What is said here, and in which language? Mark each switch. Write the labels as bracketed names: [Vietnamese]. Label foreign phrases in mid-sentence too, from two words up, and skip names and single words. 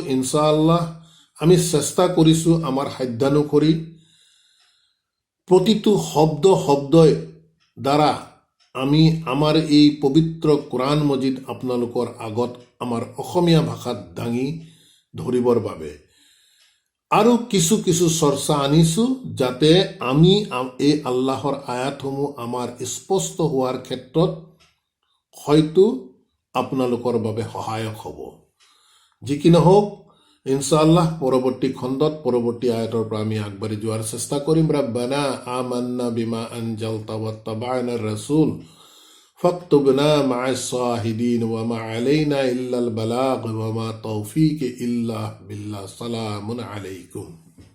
[Assamese] ইনশাআল্লাহ আমি চেষ্টা কৰিছোঁ আমাৰ সাধ্যানুসৰি প্ৰতিটো শব্দই দ্বাৰা আমি আমাৰ এই পবিত্ৰ কোৰাণ মজিদ আপোনালোকৰ আগত আমাৰ অসমীয়া ভাষাত দাঙি ধৰিবৰ বাবে আৰু কিছু কিছু চৰ্চা আনিছোঁ, যাতে আমি এই আল্লাহৰ আয়াতসমূহ আমাৰ স্পষ্ট হোৱাৰ ক্ষেত্ৰত হয়তো আপোনালোকৰ বাবে সহায়ক হ'ব। যি কি নহওক, ইনশাআল্লাহ পৰৱৰ্তী খণ্ডত পৰৱৰ্তী আয়াতৰ পৰা আমি আগবাঢ়ি যোৱাৰ চেষ্টা কৰিম। [Arabic] ربنا آمنا بما أنزلت واتبعنا الرسول فاكتبنا مع الشاهدين وما علينا إلا البلاغ وما توفيق إلا بالله. سلام عليكم.